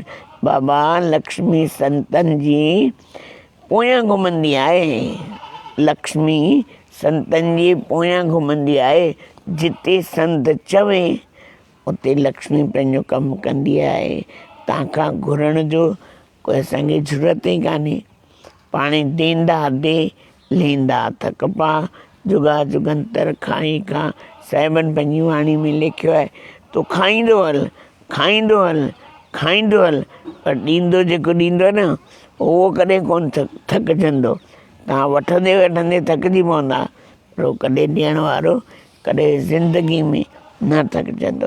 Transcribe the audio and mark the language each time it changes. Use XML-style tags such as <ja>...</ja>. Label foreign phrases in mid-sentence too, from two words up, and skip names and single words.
<sd>बाबा लक्ष्मी संतनि जी पोयां घुमंदी आहे, लक्ष्मी संतनि जी पोयां घुमंदी आहे। जिते संत चवे उते लक्ष्मी पंहिंजो कमु कंदी आहे। तव्हांखां घुरण जो कोई असांखे ज़रूरत ई कान्हे।</sd> <pa>ਪਾਣੇ ਦੇਂਦਾ ਦੇ ਲੈਂਦਾ ਥਕ ਪਾ, ਜੁਗਾ ਜੁਗੰਤਰ ਖਾਈ ਖਾ।</pa> <sd>साहिबनि पंहिंजी वाणी में लिखियो आहे, तूं खाईंदो हल, खाईंदो हल, खाईंदो हल, पर ॾींदो जेको ॾींदो आहे न उहो कॾहिं कोन थकिजंदो। तव्हां वठंदे वठंदे थकिजी पवंदा, पर उहो कॾहिं ॾियण वारो कॾहिं ज़िंदगी में न थकिजंदो।</sd>